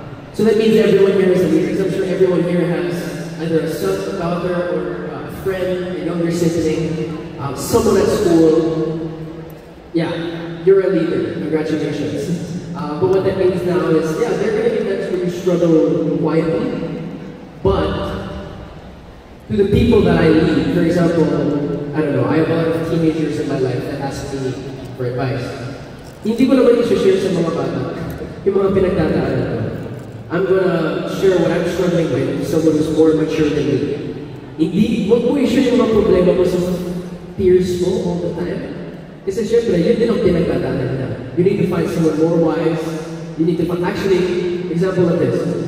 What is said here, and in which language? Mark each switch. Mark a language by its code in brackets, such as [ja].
[en] So that means everyone here is a leader. I'm sure everyone here has either a son, a daughter, or a friend, a younger sibling, someone at school. Yeah, you're a leader. Congratulations. But what that means now is, yeah, there are going to be times where you struggle quietly, but to the people that I lead, for example, I don't know, I have a lot of teenagers in my life that ask me for advice. [tl] Hindi ko naman i-share sa mga bata yung mga pinagdadaanan ko. [en] I'm gonna share what I'm struggling with to someone who's more mature than me. [tl] Hindi, wag mo i-share yung mga problema mo sa peers mo [en] all the time. [tl] Kasi syempre, yun din ang pinagdadaanan na. [en] You need to find someone more wise. You need to find, actually, example of this.